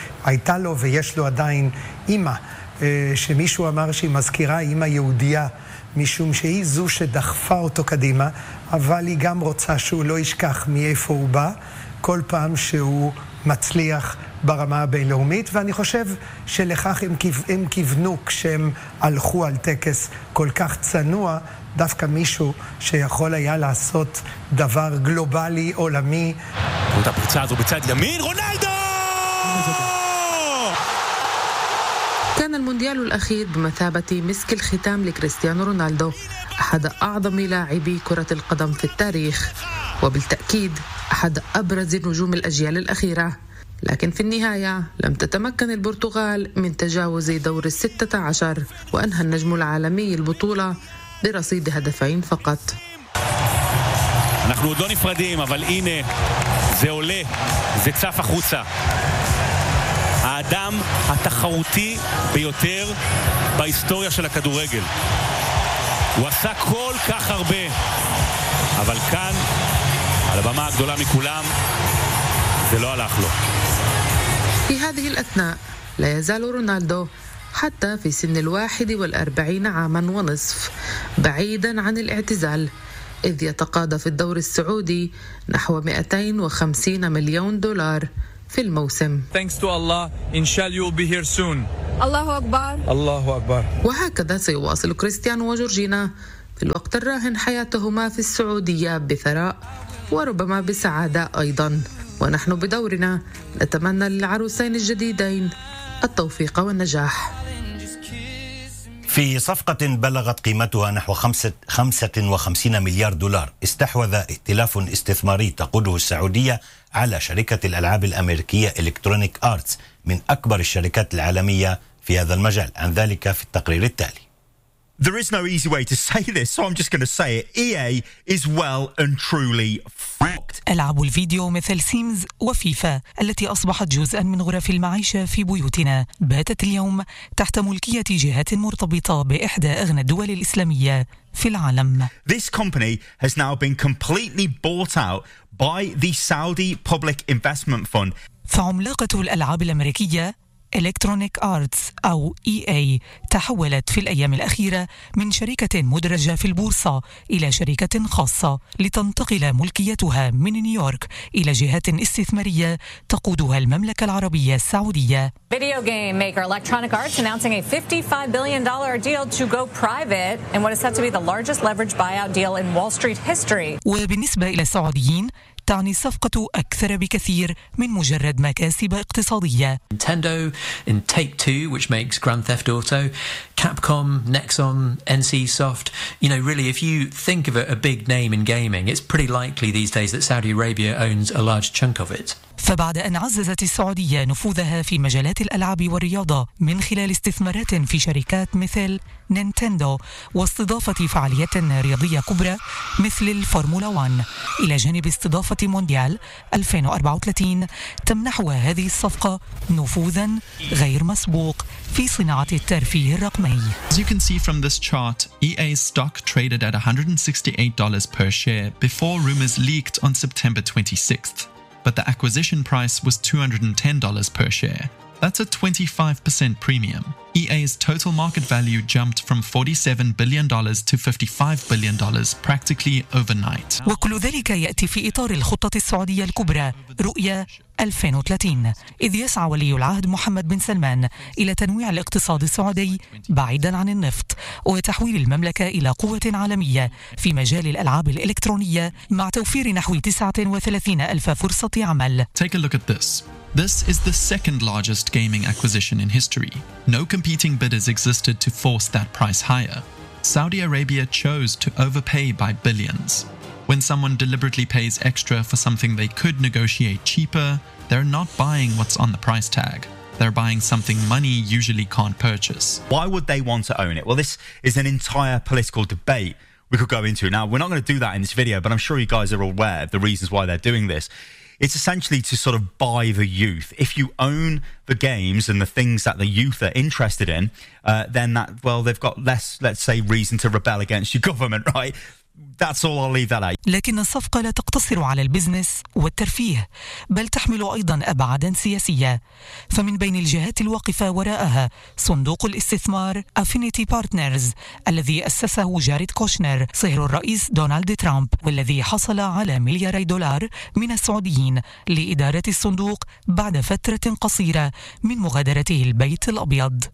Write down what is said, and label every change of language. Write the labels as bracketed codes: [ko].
[he] הייתה לו ויש לו עדיין אמא, שמישהו אמר שהיא מזכירה אמא יהודיה, משום שהיא זו שדחפה אותו קדימה, אבל היא גם רוצה שהוא לא ישכח מאיפה הוא בא, כל פעם שהוא מצליח ברמה הבינלאומית, ואני חושב שלכך הם כיוונו כשהם הלכו על טקס כל כך צנוע, דווקא מישהו שיכול היה לעשות דבר גלובלי עולמי. את הפרצה הזו בצד ימין, רונלדו! [ar] كان المونديال الأخير بمثابة مسك الختام لكريستيانو رونالدو، أحد أعظم لاعبي كرة القدم في التاريخ وبالتأكيد أحد أبرز نجوم الأجيال الأخيرة. لكن في النهاية لم تتمكن البرتغال من تجاوز دور 16 وأنهى النجم العالمي البطولة برصيد هدفين فقط. [he] אנחנו עוד לא נפרדים, אבל הנה, זה עולה, זה צף החוצה. האדם התחרותי ביותר בהיסטוריה של הכדורגל. הוא עשה כל כך הרבה, אבל כאן, על הבמה הגדולה מכולם, זה לא הלך לו. [ar] في هذه الأثناء لا يزال رونالدو حتى في سن 41 عاما ونصف بعيدا عن الاعتزال إذ يتقاضى في الدوري السعودي نحو 250 مليون دولار في الموسم. [en] Thanks to Allah, inshallah you'll be here soon. [ar] الله أكبر. الله أكبر. وهكذا سيواصل كريستيانو وجورجينا في الوقت الراهن حياتهما في السعودية بثراء وربما بسعادة أيضا. ونحن بدورنا نتمنى للعروسين الجديدين التوفيق والنجاح. في صفقة بلغت قيمتها نحو 55 مليار دولار استحوذ ائتلاف استثماري تقوده السعودية على شركة الألعاب الأمريكية إلكترونيك آرتس من أكبر الشركات العالمية في هذا المجال. عن ذلك في التقرير التالي. [en] There is no easy way to say this, so I'm just going to say it. EA is well and truly fucked. [ar] ألعاب الفيديو مثل سيمز وفيفا التي أصبحت جزءا من غرف المعيشة في بيوتنا باتت اليوم تحت ملكية جهات مرتبطة بإحدى أغنى الدول الإسلامية في العالم. [en] This company has now been completely bought out by the Saudi Public Investment Fund. [ar] فعملاقة الألعاب الأمريكية Electronic Arts أو EA تحولت في الأيام الأخيرة من شركة مدرجة في البورصة إلى شركة خاصة لتنتقل ملكيتها من نيويورك إلى جهات استثمارية تقودها المملكة العربية السعودية. [en] Video game maker Electronic Arts announcing a $55 billion deal to go private and what is set to be the largest leverage buyout deal in Wall Street history. [ar] وبالنسبة إلى السعوديين تعني الصفقة أكثر بكثير من مجرد مكاسب اقتصادية. [en] Nintendo and Take-Two which makes Grand Theft Auto, Capcom, Nexon, NCSoft, you know really if you think of a big name in gaming it's pretty likely these days that Saudi Arabia owns a large chunk of it. [ar] فبعد أن عززت السعودية نفوذها في مجالات الألعاب والرياضة من خلال استثمارات في شركات مثل نينتندو واستضافة فعاليات رياضية كبرى مثل الفورمولا 1 إلى جانب استضافة مونديال 2034 تمنحها هذه الصفقة نفوذا غير مسبوق في صناعة الترفيه الرقمي. [en] As you can see from this chart, EA's stock traded at $168 per share before rumors leaked on September 26th. But the acquisition price was $210 per share. That's a 25% premium. EA's total market value jumped from $47 billion to $55 billion practically overnight. [ar] وكل ذلك يأتي في إطار الخطة السعودية الكبرى رؤية 2030 إذ يسعى ولي العهد محمد بن سلمان إلى تنويع الاقتصاد السعودي بعيدا عن النفط وتحويل المملكة إلى قوة عالمية في مجال الألعاب الإلكترونية مع توفير نحو 39 ألف فرصة عمل. [en] Take a look at this. This is the second largest gaming acquisition in history. No competing bidders existed to force that price higher. Saudi Arabia chose to overpay by billions. When someone deliberately pays extra for something they could negotiate cheaper, they're not buying what's on the price tag. They're buying something money usually can't purchase. Why would they want to own it? Well, this is an entire political debate we could go into. Now, we're not going to do that in this video, but I'm sure you guys are aware of the reasons why they're doing this. It's essentially to sort of buy the youth. If you own the games and the things that the youth are interested in, then that, well, they've got less, let's say, reason to rebel against your government, right? That's all I'll leave that at. [ar] لكن الصفقة لا تقتصر على البزنس والترفيه بل تحمل أيضا أبعادا سياسية فمن بين الجهات الواقفة وراءها صندوق الاستثمار Affinity Partners الذي أسسه جاريد كوشنر صهر الرئيس دونالد ترامب والذي حصل على ملياري دولار من السعوديين لإدارة الصندوق بعد فترة قصيرة من مغادرته البيت الأبيض.